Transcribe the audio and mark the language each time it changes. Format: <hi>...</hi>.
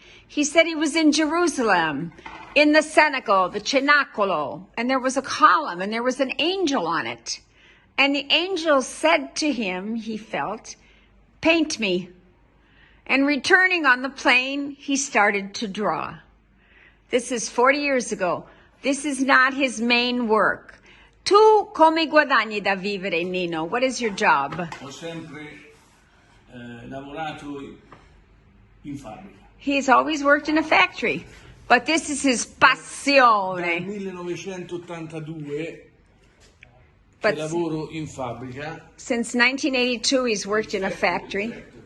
<en>He said he was in Jerusalem, in the Cenacle, the Cenacolo, and there was a column, and there was an angel on it. And the angel said to him, he felt, paint me. And returning on the plane, he started to draw. This is 40 years ago. This is not his main work.</en> <it>Tu come guadagni da vivere, Nino?</it> <en>What is your job?</en> <it>Ho sempre lavorato in fabbrica.</it> <en>He's always worked in a factory, but this is his passione.</en> <it>Dal 1982 che lavoro in fabbrica.</it> <en>Since 1982, he's worked in a factory.</en>